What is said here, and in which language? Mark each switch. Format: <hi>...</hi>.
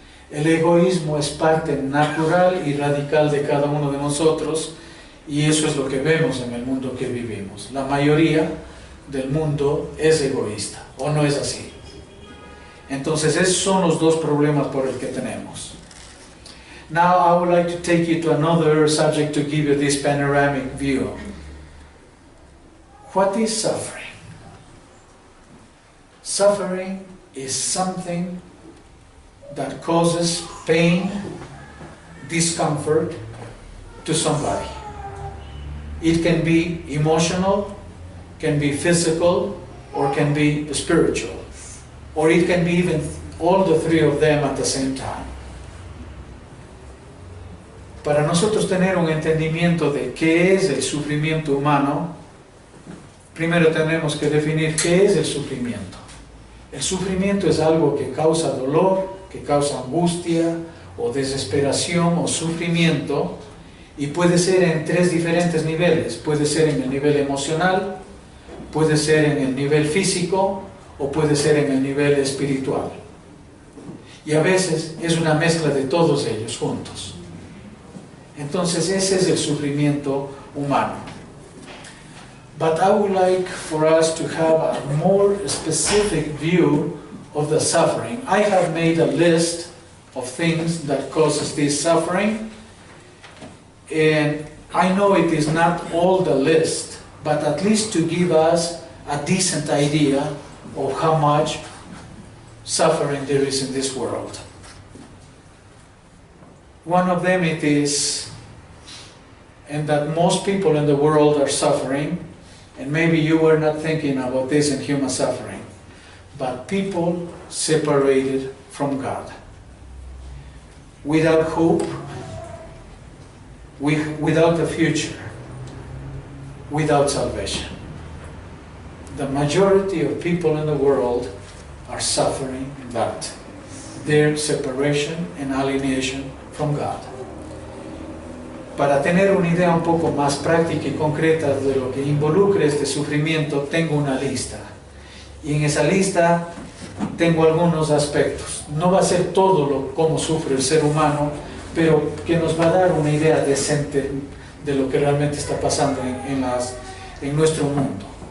<es>El egoísmo es parte natural y radical de cada uno de nosotros, y eso es lo que vemos en el mundo que vivimos. La mayoría del mundo es egoísta, ¿o no es así? Entonces esos son los dos problemas por el que tenemos.</es> <en>Now I would like to take you to another subject to give you this panoramic view. What is suffering? Suffering is something that causes pain, discomfort to somebody. It can be emotional, can be physical, or can be spiritual. Or it can be even all the three of them at the same time.</en> <es>Para nosotros tener un entendimiento de qué es el sufrimiento humano, primero tenemos que definir qué es el sufrimiento. El sufrimiento es algo que causa dolor, que causa angustia, o desesperación, o sufrimiento, y puede ser en tres diferentes niveles. Puede ser en el nivel emocional, puede ser en el nivel físico, o puede ser en el nivel espiritual. Y a veces es una mezcla de todos ellos juntos. Entonces ese es el sufrimiento humano.</es> <en>But I would like for us to have a more specific view of the suffering. I have made a list of things that causes this suffering. And I know it is not all the list, but at least to give us a decent idea of how much suffering there is in this world. One of them it is, and that most people in the world are suffering, and maybe you were not thinking about this in human suffering, but people separated from God, without hope, without a future, without salvation. The majority of people in the world are suffering that, their separation and alienation from God.</en> <es>Para tener una idea un poco más práctica y concreta de lo que involucra este sufrimiento, tengo una lista. Y en esa lista tengo algunos aspectos. No va a ser todo cómo sufre el ser humano, pero que nos va a dar una idea decente de lo que realmente está pasando en nuestro mundo.</es>